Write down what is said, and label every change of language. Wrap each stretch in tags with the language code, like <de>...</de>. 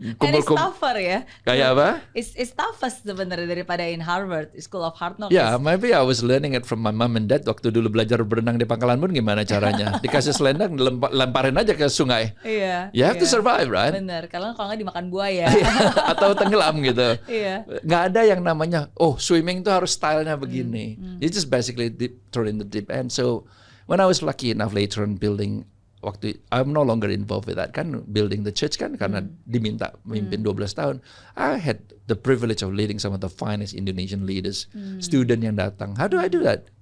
<id>kumpul</id> <en>tougher</en> <id>ya. Kayak apa?</id> <en>It's tougher</en> <id>sebenarnya daripada</id> <en>in Harvard, School of Hard Knock. Yeah, maybe I was learning it from my mom and dad</en> <id>waktu dulu belajar berenang di Pangkalan Bun gimana caranya. Dikasih selendang, lemparin aja ke sungai. Iya.</id> <en>You have to survive, right?</en> <id>Bener, kalau nggak dimakan buaya. Atau tenggelam gitu. Iya. Nggak ada yang namanya, swimming tuh harus stylenya begini.</id> <en>You just basically thrown in the deep end. So when I was lucky enough later on building, I'm no longer involved with that kan, building the church kan,</en> <id>karena diminta memimpin 12 tahun.</id> <en>I had the privilege of leading some of the finest Indonesian leaders, student</en> <id>yang datang.</id> <en>How do I do that?</en>